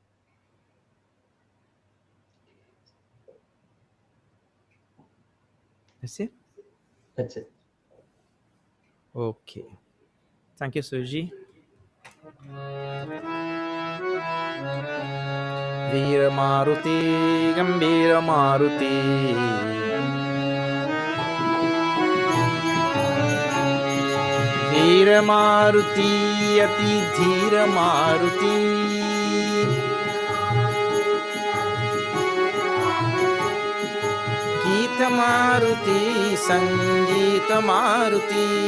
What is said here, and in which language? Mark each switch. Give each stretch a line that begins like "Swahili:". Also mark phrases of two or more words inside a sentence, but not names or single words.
English: That's it? That's it. Okay. Thank you, Suji.
Marathi: वीर मारुती, गंभीर मारुती. वीर मारुती, अति धीर मारुती. गीत मारुती, संगीत मारुती.